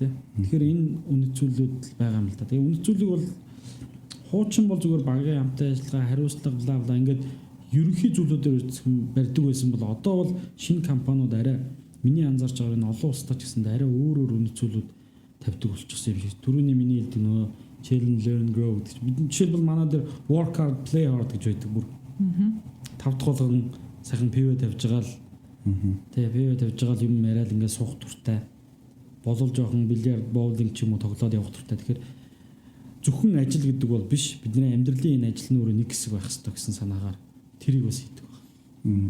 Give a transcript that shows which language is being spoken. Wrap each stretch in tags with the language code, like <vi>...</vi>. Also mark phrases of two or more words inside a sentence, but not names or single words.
<mn>Тэгэхээр энэ үнэт зүйлүүд байгаа юм л да. Тэгээ үнэт зүйлийг бол хуучин бол зүгээр багийн хамтын ажиллагаа хариуцлага бла ингээд ерөнхий зүйлүүдээр барьдаг байсан бол одоо бол шинэ компаниуд арай миний анзаарч байгаа энэ олон улстай ч гэсэндээ арай өөр үнэт зүйлүүд тавьдаг болчихсон юм шиг. Түрүүний миний хэлдэг нөгөө</mn> <en>challenge learn grow</en> <mn>гэдэг. Бидний жишээлбэл манай дээр</mn> <en>work hard play hard</en> <mn>гэж байдаг бүр. 5 дахь болгон сайхан пивэ тавьж байгаа л тэгээ пивэ тавьж байгаа л юм яриад ингээд суух туртай. Болол жоохон бильярд, боулинг ч юм уу тоглоод явах туртай. Тэгэхээр зөвхөн ажил гэдэг бол биш. Бидний амьдралын энэ ажил нь өөрөө нэг хэсэг байх хэрэгтэй гэсэн санаагаар тэрийг бас хийдэг байна.</mn>